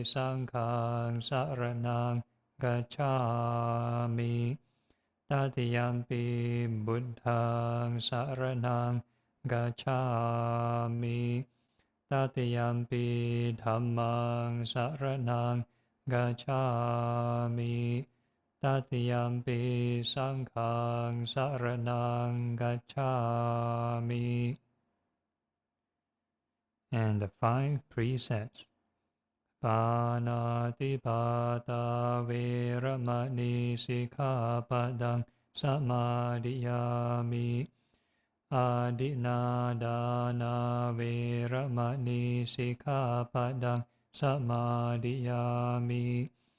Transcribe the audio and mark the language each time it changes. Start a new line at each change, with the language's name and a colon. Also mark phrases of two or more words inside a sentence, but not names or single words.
Pali: Saṅghāṃ saraṇaṃ gacchāmi, Tatiyampi Buddhaṃ saraṇaṃ gacchāmi, Tatiyampi Dhammaṃ saraṇaṃ gacchāmi, Tatiyampi Saṅghāṃ saraṇaṃ gacchāmi.
English: And the 5 precepts.
Pali: Pāṇātipātā vēramani sikkhapadang samadhiyāmi. Adinādāna vēramani sikkhapadang samadhiyāmi.